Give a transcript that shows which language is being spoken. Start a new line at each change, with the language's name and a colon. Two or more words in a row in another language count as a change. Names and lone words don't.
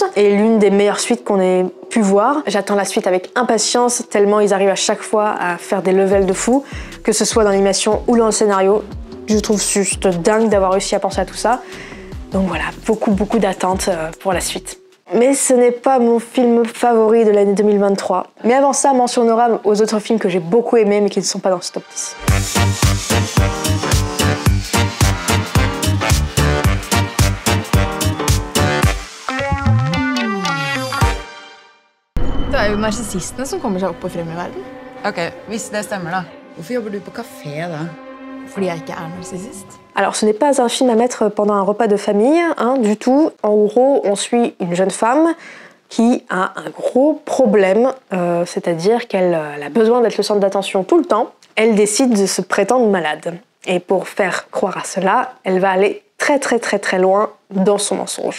French: Et l'une des meilleures suites qu'on ait pu voir. J'attends la suite avec impatience, tellement ils arrivent à chaque fois à faire des levels de fou, que ce soit dans l'animation ou dans le scénario. Je trouve juste dingue d'avoir réussi à penser à tout ça. Donc voilà, beaucoup d'attentes pour la suite. Mais ce n'est pas mon film favori de l'année 2023. Mais avant ça, mention honorable aux autres films que j'ai beaucoup aimés mais qui ne sont pas dans ce top 10.
Norwegian: Det er jo narsissistene som kommer seg opp og frem i verden. Ok, hvis det stemmer da. Hvorfor jobber du på café da? Fordi jeg ikke er narsissist.
French: Alors ce n'est pas un film à mettre pendant un repas de famille, hein, du tout. En gros, on suit une jeune femme qui a un gros problème, c'est-à-dire qu'elle a besoin d'être le centre d'attention tout le temps. Elle décide de se prétendre malade. Et pour faire croire à cela, elle va aller très loin dans son mensonge.